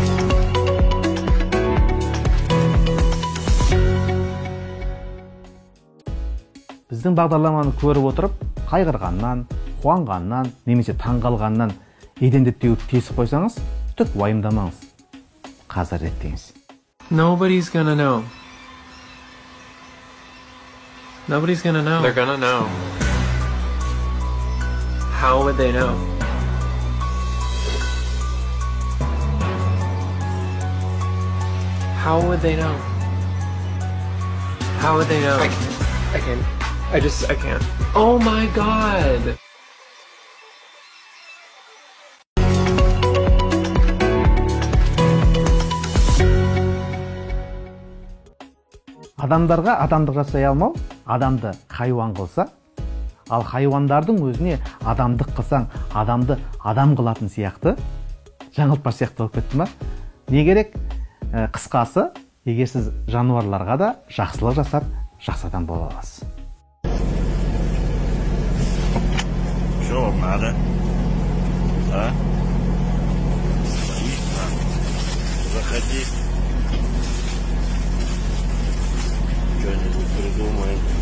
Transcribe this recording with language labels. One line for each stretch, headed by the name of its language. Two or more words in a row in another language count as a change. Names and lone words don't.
Kazakh: Біздің бағдарламаны көріп отырып, қайғырғаннан, қуанғаннан, немесе таңғалғаннан еденді теуіп тесіп қойсаңыз, түк уайымдамаңыз. Қазір реттеңіз.
English: Nobody's gonna know. Nobody's gonna know. They're gonna know. How would they know? How would they know? How would they know? I can't. I can't. Oh my god!
Kazakh: Адамдарға адамдық жасай алмау, адамды хайуан қылса, ал хайуандардың өзіне адамдық қылсаң, адамды адам қылатын сияқты, жаңылтпаш сияқты болып кетті ма? Не керек? Қысқасы, егер сіз жануарларға да жақсылық жасап, жақсы адам бола аласыз.
Russian: Что вам надо? А? Заходи. Что-нибудь придумаем.